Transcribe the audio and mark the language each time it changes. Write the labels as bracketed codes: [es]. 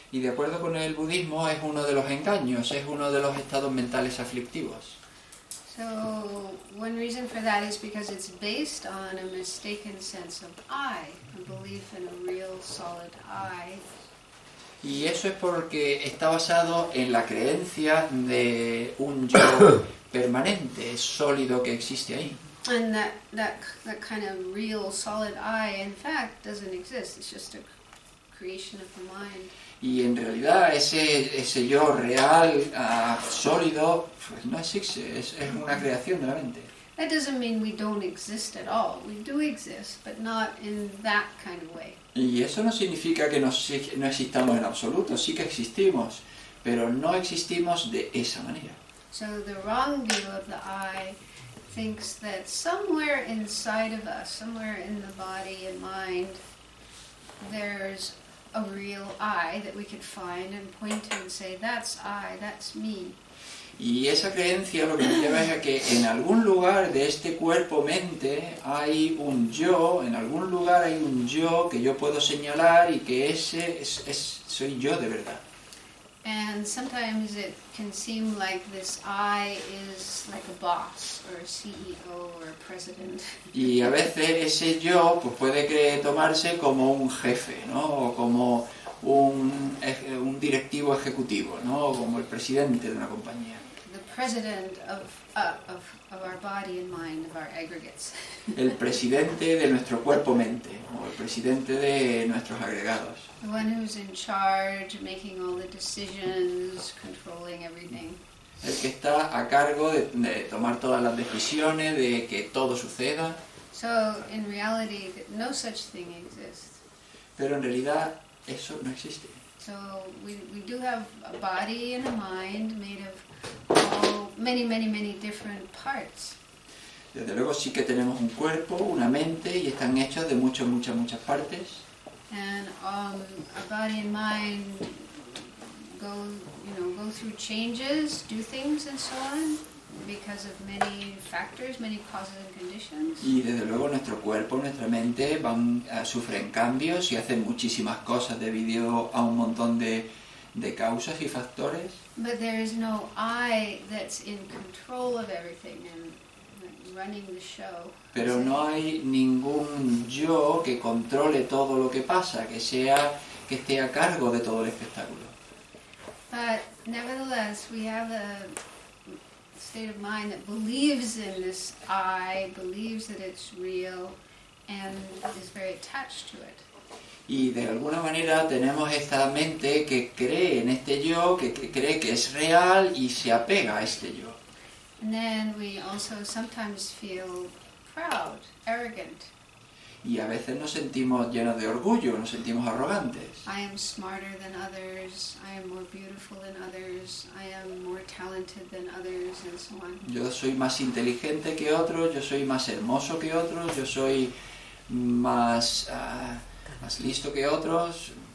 [es] Y de acuerdo con el budismo es uno de los engaños, es uno de los estados mentales aflictivos. [en] So one reason for that is because it's based on a mistaken sense of I, a belief in a real solid I. [es] Y eso es porque está basado en la creencia de un yo permanente, sólido que existe ahí. [en] And that kind of real solid I, in fact, doesn't exist. It's just a creation of the mind. [es] Y en realidad ese yo real, sólido, pues no existe, es una creación de la mente. [en] That doesn't mean we don't exist at all. We do exist, but not in that kind of way. [es] Y eso no significa que no existamos en absoluto, sí que existimos, pero no existimos de esa manera. [en] So the wrong view of the I thinks that somewhere inside of us, somewhere in the body and mind, there's a real I that we could find and point to and say, that's I, that's me. [es] Y esa creencia lo que nos lleva es a que en algún lugar de este cuerpo-mente hay un yo, en algún lugar hay un yo que yo puedo señalar y que ese soy yo de verdad. [en] And sometimes it can seem like this I is like a boss or a CEO or a president. [es] Y a veces ese yo pues puede tomarse como un jefe, ¿no? O como un directivo ejecutivo, ¿no? O como el presidente de una compañía. [en] The president of our body and mind, of our aggregates. [es] El presidente de nuestro cuerpo-mente, o el presidente de nuestros agregados. [en] The one who's in charge, making all the decisions, controlling everything. [es] El que está a cargo de tomar todas las decisiones, de que todo suceda. [en] So, in reality, no such thing exists. [es] Pero en realidad eso no existe. [en] So, we do have a body and a mind made of many different parts. [es] Desde luego sí que tenemos un cuerpo, una mente, y están hechos de muchas partes. [en] And our body and mind go through changes, do things and so on. because of many factors, many causes and conditions. [es] Y desde luego nuestro cuerpo, nuestra mente sufren cambios y hacen muchísimas cosas debido a un montón de causas y factores. [en] But there is no I that's in control of everything and running the show. [es] Pero no hay ningún yo que controle todo lo que pasa, que esté a cargo de todo el espectáculo. [en] But nevertheless, we have a state of mind that believes in this I, believes that it's real, and is very attached to it. [es] Y de alguna manera tenemos esta mente que cree en este yo, que cree que es real y se apega a este yo. [en] And then we also sometimes feel proud, arrogant. [es] Y a veces nos sentimos llenos de orgullo, nos sentimos arrogantes. [en] I am smarter than others, I am more beautiful than others, I am more talented than others, and so on. [es] Yo soy más inteligente que otros, yo soy más hermoso que otros, yo soy más listo que otros.